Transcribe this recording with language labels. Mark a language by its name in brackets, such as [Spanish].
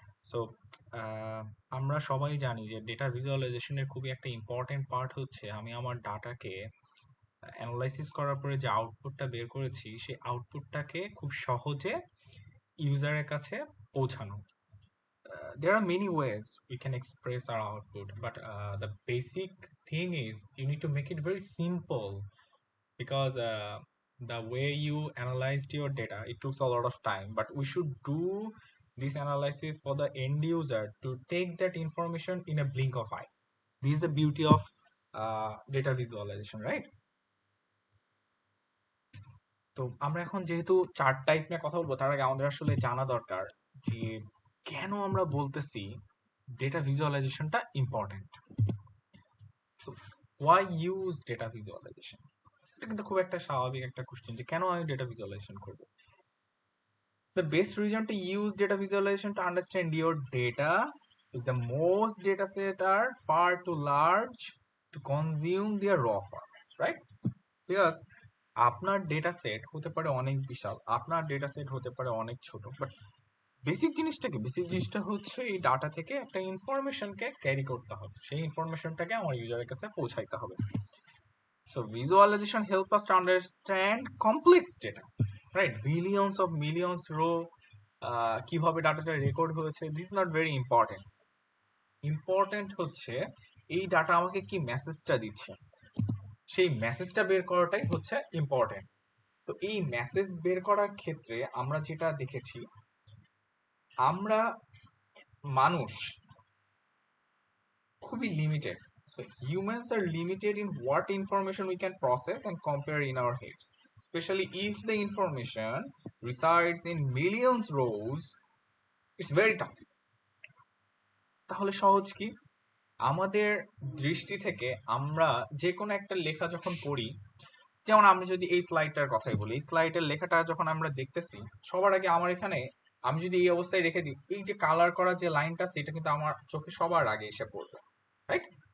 [Bangla] So আমরা সবাই জানি যে ডেটা ভিজুয়ালাইজেশনের খুবই একটা ইম্পর্টেন্ট পার্ট হচ্ছে আমি আমার ডাটাকে অ্যানালাইসিস করার পরে যে আউটপুটটা বের করেছি সেই আউটপুটটাকে খুব সহজে ইউজারের কাছে পৌঁছানো। [English] There are many ways we can express our output, but the basic thing is you need to make it very simple, because the way you analyzed your data, it took a lot of time, but we should do this analysis for the end user to take that information in a blink of eye. This is the beauty of data visualization, right? [Bangla] তো আমরা এখন যেহেতু chart type নিয়ে কথা বলবো, তার আগে আমাদের আসলে জানা দরকার যে কেন আমরা বলতেছি data ভিজুয়ালাইজেশনটা important. [English] So why use data visualization? [Bangla] এটা কিন্তু খুব একটা স্বাভাবিক একটা কোশ্চেন যে কেন আমি ডেটা ভিজুয়ালাইজেশন করব। [English] The best reason to use data visualization to understand your data is the most data set are far too large to consume their raw format, right? [Bangla] Because আপনার ডেটা সেট হতে পারে অনেক বিশাল, আপনার data set হতে পারে অনেক ছোট, but basic জিনিসটা হচ্ছে এই ডাটা থেকে একটা ইনফরমেশনকে ক্যারি করতে হবে, সেই ইনফরমেশনটাকে আমার ইউজারের কাছে পৌঁছাইতে হবে। [English] So visualization help us to understand complex data, right? Millions row [Bangla] কিভাবে ডাটাটা রেকর্ড হয়েছে, [English] This not very important. [Bangla] Important হচ্ছে এই ডাটা আমাকে কি মেসেজটা দিচ্ছে, সেই মেসেজটা বের করাটাই হচ্ছে ইম্পর্টেন্ট। তো এই মেসেজ বের করার ক্ষেত্রে আমরা যেটা দেখেছি, আমরা মানুষ খুবই limited. [English] So humans are limited in what information we can process and compare in our heads, especially if the information resides in millions rows. It's very tough. [Bangla] তাহলে সহজ কি, আমাদের দৃষ্টি থেকে আমরা যে কোনো একটা লেখা যখন পড়ি, যেমন আমি যদি এই স্লাইডটার কথাই বলি, এই স্লাইডের লেখাটা যখন আমরা দেখতেছি, সবার আগে আমার এখানে আমি যদি এই অবস্থায় রেখে দিই, এই যে কালার করা যে লাইনটা, সেটা কিন্তু আমার চোখে সবার আগে এসে পড়বে, রাইট?